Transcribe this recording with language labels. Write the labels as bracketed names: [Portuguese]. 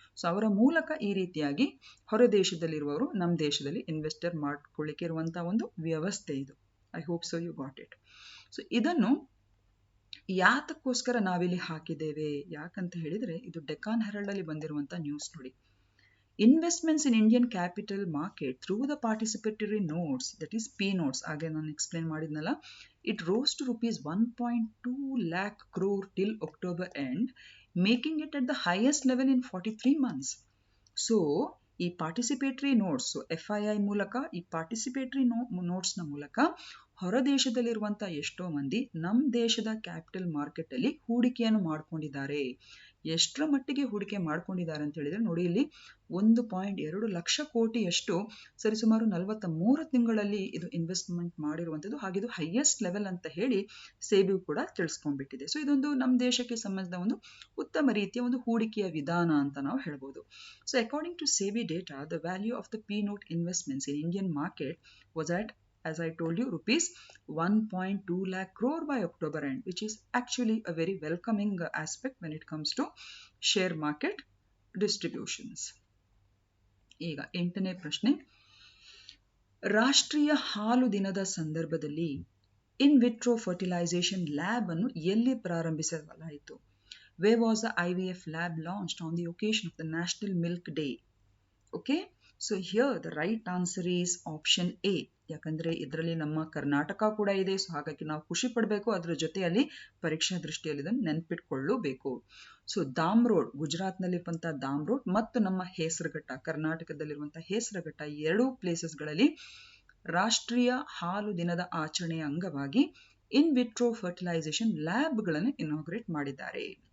[Kannada] So ಅವರ ಮೂಲಕ ಈ ರೀತಿಯಾಗಿ ಹೊರ ದೇಶದಲ್ಲಿರುವವರು ನಮ್ಮ ದೇಶದಲ್ಲಿ ಇನ್ವೆಸ್ಟರ್ ಮಾಡ್ಕೊಳ್ಳಿಕ್ಕೆ ಇರುವಂತಹ ಒಂದು ವ್ಯವಸ್ಥೆ ಇದು. [English] I hope so you got it. [Kannada] So ಇದನ್ನು ಯಾತಕ್ಕೋಸ್ಕರ ನಾವಿಲ್ಲಿ ಹಾಕಿದ್ದೇವೆ ಯಾಕಂತ ಹೇಳಿದ್ರೆ ಇದು ಡೆಕಾನ್ ಹೆರಾಲ್ಡ್ ಅಲ್ಲಿ ಬಂದಿರುವಂತಹ ನ್ಯೂಸ್ ನೋಡಿ. [English] Investments in Indian capital market through the participatory notes, that is P notes, [Kannada] ಹಾಗೆ ನಾನು ಎಕ್ಸ್ಪ್ಲೇನ್ ಮಾಡಿದ್ನಲ್ಲ, [English] it rose to rupees 1.2 lakh crore till October end making it at the highest level in 43 months. [Kannada] So ಈ participatory notes, FII ಮೂಲಕ, ಈ participatory ನೋಟ್ಸ್ನ ಮೂಲಕ ಹೊರ ದೇಶದಲ್ಲಿರುವಂಥ ಎಷ್ಟೋ ಮಂದಿ ನಮ್ಮ ದೇಶದ ಕ್ಯಾಪಿಟಲ್ ಮಾರ್ಕೆಟ್ ಅಲ್ಲಿ ಹೂಡಿಕೆಯನ್ನು ಮಾಡ್ಕೊಂಡಿದ್ದಾರೆ. ಎಷ್ಟರ ಮಟ್ಟಿಗೆ ಹೂಡಿಕೆ ಮಾಡ್ಕೊಂಡಿದ್ದಾರೆ ಅಂತ ಹೇಳಿದ್ರೆ ನೋಡಿ, ಇಲ್ಲಿ 1.2 ಲಕ್ಷ ಕೋಟಿಯಷ್ಟು ಸರಿಸುಮಾರು 43 ತಿಂಗಳಲ್ಲಿ ಇದು ಇನ್ವೆಸ್ಟ್ಮೆಂಟ್ ಮಾಡಿರುವಂಥದ್ದು. ಹಾಗಿದು ಹೈಯೆಸ್ಟ್ ಲೆವೆಲ್ ಅಂತ ಹೇಳಿ ಸೇಬಿ ಕೂಡ ತಿಳಿಸ್ಕೊಂಡ್ಬಿಟ್ಟಿದೆ. ಸೊ ಇದೊಂದು ನಮ್ಮ ದೇಶಕ್ಕೆ ಸಂಬಂಧಿಸಿದ ಒಂದು ಉತ್ತಮ ರೀತಿಯ ಒಂದು ಹೂಡಿಕೆಯ ವಿಧಾನ ಅಂತ ನಾವು ಹೇಳ್ಬೋದು. [English] So according to SEBI data, the value of the P-note investments in Indian market was at, as I told you, rupees 1.2 lakh crore by October end, which is actually a very welcoming aspect when it comes to share market distributions. [Kannada] ಈಗ 8ನೇ ಪ್ರಶ್ನೆ, ರಾಷ್ಟ್ರೀಯ ಹಾಲು ದಿನದ ಸಂದರ್ಭದಲ್ಲಿ ಇನ್ vitro fertilisation lab ಅನ್ನು ಎಲ್ಲಿ ಪ್ರಾರಂಭಿಸಲಾಯಿತು? [English] Where was the IVF lab launched on the occasion of the National Milk Day? Okay, so here the right answer is option A. [Kannada] ಯಾಕಂದ್ರೆ ಇದರಲ್ಲಿ ನಮ್ಮ ಕರ್ನಾಟಕ ಕೂಡ ಇದೆ. ಸೊ ಹಾಗಾಗಿ ನಾವು ಖುಷಿ ಪಡಬೇಕು, ಅದರ ಜೊತೆಯಲ್ಲಿ ಪರೀಕ್ಷಾ ದೃಷ್ಟಿಯಲ್ಲಿ ಇದನ್ನು ನೆನ್ಪಿಟ್ಕೊಳ್ಳಬೇಕು. ಸೊ ದಾಮ್ರೋಡ್, ಗುಜರಾತ್ನಲ್ಲಿರುವಂಥ ದಾಮ್ರೋಡ್ ಮತ್ತು ನಮ್ಮ ಹೇಸರಘಟ್ಟ, ಕರ್ನಾಟಕದಲ್ಲಿರುವಂಥ ಹೇಸರಘಟ್ಟ, ಈ ಎರಡೂ ಪ್ಲೇಸಸ್ಗಳಲ್ಲಿ ರಾಷ್ಟ್ರೀಯ ಹಾಲು ದಿನದ ಆಚರಣೆಯ ಅಂಗವಾಗಿ ಇನ್ ವಿಟ್ರೋ ಫರ್ಟಿಲೈಸೇಷನ್ ಲ್ಯಾಬ್ಗಳನ್ನು ಇನಾಗ್ರೇಟ್ ಮಾಡಿದ್ದಾರೆ.